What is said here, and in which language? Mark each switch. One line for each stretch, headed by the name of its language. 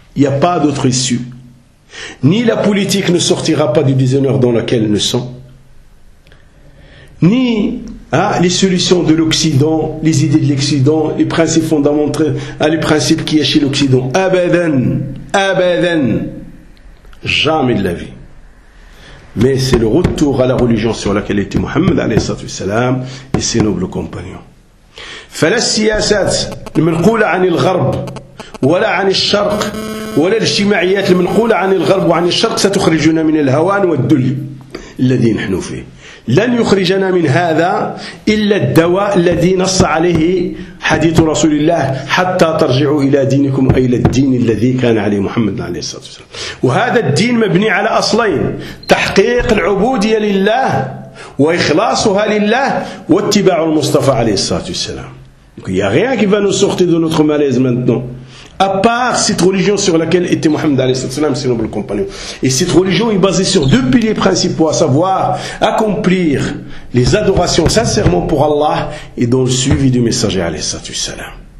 French: Il n'y a pas d'autre issue. Ni la politique ne sortira pas du déshonneur dans lequel ils sont, ni les solutions de l'Occident, les idées de l'Occident, les principes fondamentaux, les principes qu'il y a chez l'Occident. Abadan, jamais de la vie. Mais c'est le retour à la religion sur laquelle était Mohammed alayhi salam et ses nobles compagnons.
Arabic: Falas siyasat manqula an al-gharb ولا عن الشرق ولا الاجتماعيات المنقولة عن الغرب وعن الشرق ستخرجنا من الهوان والدل الذي نحن فيه لن يخرجنا من هذا إلا الدواء الذي نص عليه حديث رسول الله حتى ترجعوا إلى دينكم أي للدين الذي كان عليه محمد عليه الصلاة والسلام وهذا الدين مبني على أصلين تحقيق العبودية لله وإخلاصها لله واتباع المصطفى عليه الصلاة والسلام
French: يا rien qui va nous sortir de notre malaise maintenant à part cette religion sur laquelle était Mohammed alayhi salatu wasalam, ses nobles compagnons. Et cette religion est basée sur deux piliers principaux, à savoir accomplir les adorations sincèrement pour Allah et dans le suivi du messager alayhi salatu wasalam.